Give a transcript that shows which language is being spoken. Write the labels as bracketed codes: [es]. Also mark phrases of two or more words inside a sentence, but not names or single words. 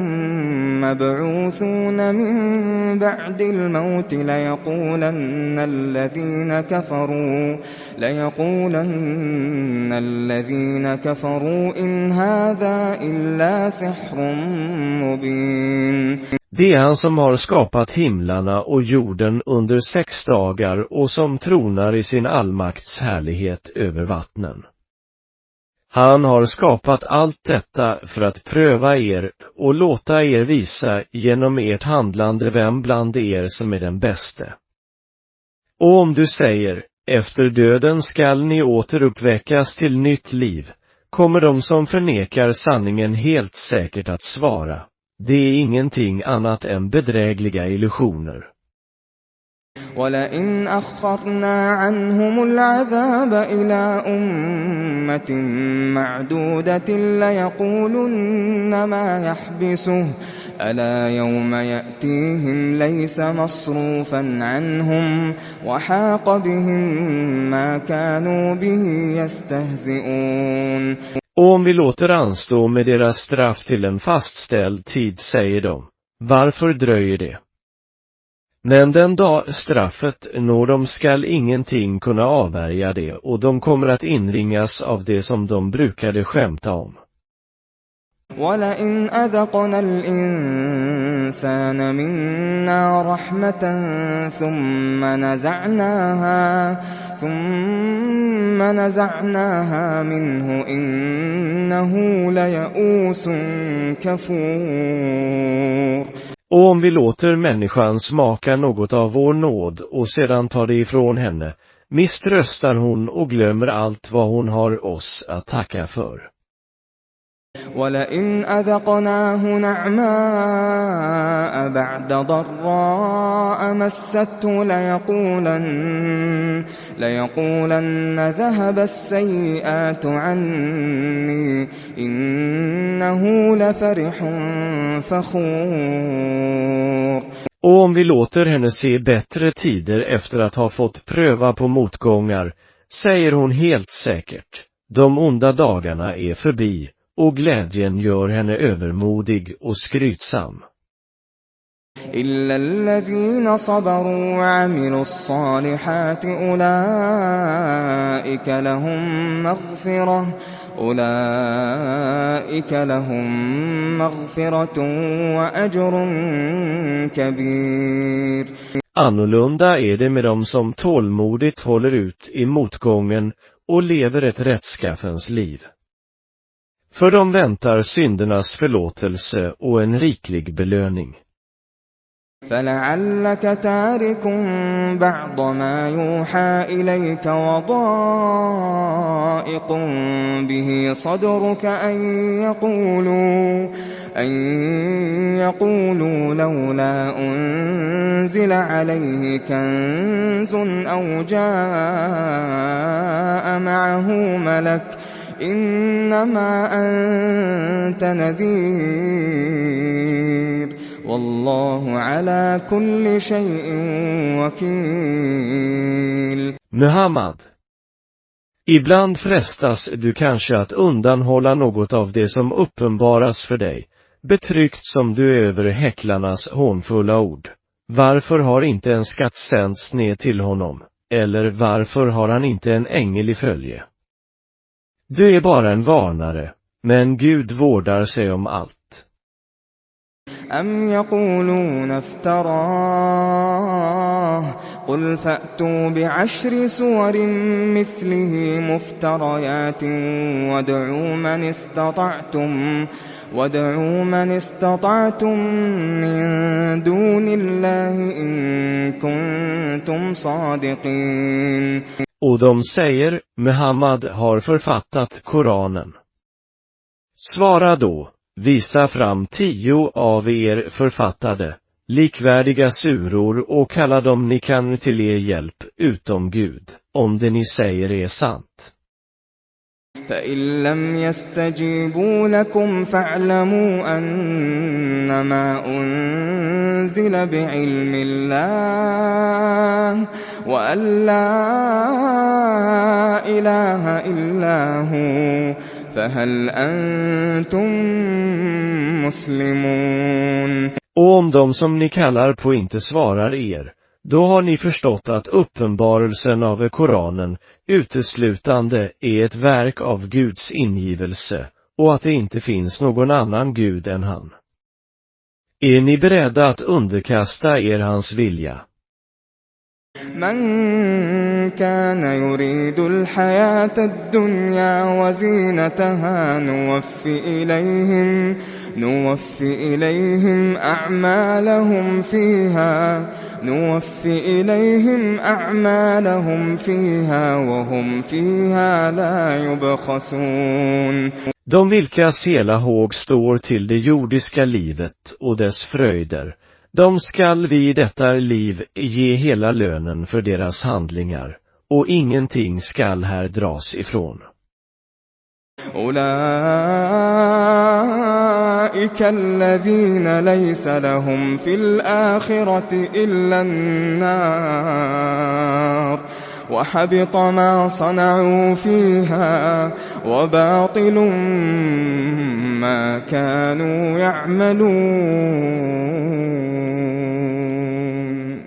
[ar] مبعوثون من بعد الموت ليقولن الذين كفروا إن هذا إلا سحر مبين. [sv] Det är han som har skapat himlarna och jorden under 6 dagar och som tronar i sin allmakts härlighet över vattnen. Han har skapat allt detta för att pröva er och låta er visa genom ert handlande vem bland er som är den bäste. Och om du säger, efter döden skall ni återuppväckas till nytt liv, kommer de som förnekar sanningen helt säkert att svara. Det är ingenting annat än bedrägliga illusioner. [ar] ولئن أخرنا عنهم العذاب إلى أمة معدودة ليقولن ما يحبسه ألا يوم يأتيهم ليس مصروفا عنهم وحاق بهم ما كانوا به يستهزئون. [sv] Och om vi låter anstå med deras straff till en fastställd tid, säger de, varför dröjer det? Men den dag straffet når de skall ingenting kunna avvärja det, och de kommer att inringas av det som de brukade skämta om. [ar] ولئن أذقنا الإنسان منا رحمة ثم نزعناها منه إنه ليئوس كفور. [sv] Och om vi låter människan smaka något av vår nåd och sedan tar det ifrån henne, misströstar hon och glömmer allt vad hon har oss att tacka för. [ar] ولئن أذقناه نعماء بعد ضراء مسته ليقولن ذهب السيئات عني إنه لفرح فخور. [sv] Och om vi låter henne se bättre tider efter att ha fått pröva på motgångar, säger hon helt säkert, de onda dagarna är förbi, och glädjen gör henne övermodig och skrytsam. [ar] إلا الذين صبروا وعملوا الصالحات أولئك لهم مغفرة وأجر كبير. [sv] Annorlunda är det med dem som tålmodigt håller ut i motgången och lever ett rättskaffens liv. För dem väntar syndernas förlåtelse och en riklig belöning. [ar] فلعلك تارك بعض ما يوحى إليك وضائق به صدرك أن يقولوا لولا أنزل عليه كنز أو جاء معه ملك إنما أنت نذير والله على كل شيء وكيل. [sv] Muhammad, Ibland frestas du kanske att undanhålla något av det som uppenbaras för dig, betryckt som du är över häcklarnas hånfulla ord. Varför har inte en skatt sänts ner till honom, eller varför har han inte en ängel i följe? Du är bara en varnare, men Gud vårdar sig om allt. [ar] أم يقولون افتراه قل فأتوا بعشر سور مثله مفتريات وادعوا من استطعتم من دون الله إن كنتم صادقين. [sv] Och de säger, Muhammad har författat Koranen. Svara då, visa fram 10 av er författade, likvärdiga suror och kalla dem ni kan till er hjälp utom Gud, om det ni säger är sant. [ar] فإن لم يستجيبوا لكم فاعلموا أنما أنزل بعلم الله وأن لا إله إلا هو فهل أنتم مسلمون. [sv] Och om de som ni kallar på inte svarar er, då har ni förstått att uppenbarelsen av Koranen uteslutande är ett verk av Guds ingivelse, och att det inte finns någon annan Gud än han. Är ni beredda att underkasta er hans vilja? [ar] من كان يريد الحياة الدنيا وزينتها نوفي إليهم أعمالهم فيها وهم فيها لا يبخسون. [sv] De vilkas hela håg står till det jordiska livet och dess fröjder, de skall vi i detta liv ge hela lönen för deras handlingar, och ingenting skall här dras ifrån. [ar] أولئك الذين ليس لهم في الآخرة إلا النار وحبط ما صنعوا فيها وباطل ما كانوا يعملون.